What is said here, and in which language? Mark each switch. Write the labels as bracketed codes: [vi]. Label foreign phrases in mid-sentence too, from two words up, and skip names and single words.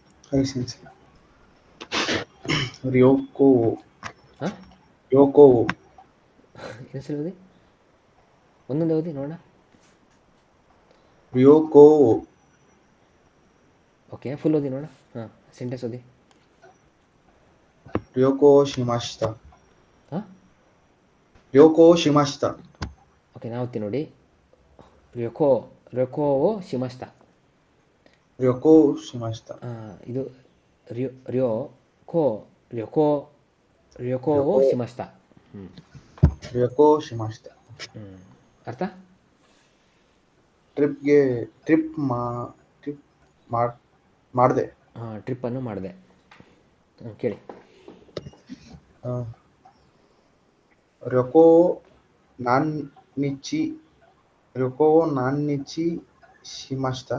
[ja] はい、先生。ryoko [kn] ಹಾಂ, [ja] ryoko [kn] ಹೆಸರು ಓದಿ, ಒಂದೊಂದೇ ಓದಿ ನೋಡೋಣ. [ja] ryoko [kn] ಓಕೆ, ಫುಲ್ ಓದಿ ನೋಡೋಣ. ಹಾಂ, ಸೆಂಟೆನ್ಸ್ ಓದಿ. [ja] 旅行しました. [kn] ಹಾಂ, [ja] 旅行しました. [kn] ಓಕೆ, ನಾವು ಓದ್ತೀನಿ ನೋಡಿ. [ja] 旅行 旅行 しました. 旅行しました. ಇದು りょ りょ こ 旅行 旅行 ryoko ಶಿಮಸ್ತ. ಹ್ಞೂ 旅行しました. [kn] ಹ್ಞೂ ಅರ್ಥ. ಟ್ರಿಪ್ಗೆ ಟ್ರಿಪ್ ಮಾಡಿದೆ. ಹಾಂ, ಟ್ರಿಪ್ಪನ್ನು ಮಾಡಿದೆ. ಕೇಳಿ. [ja] 旅行 何日 旅行 何日 しました.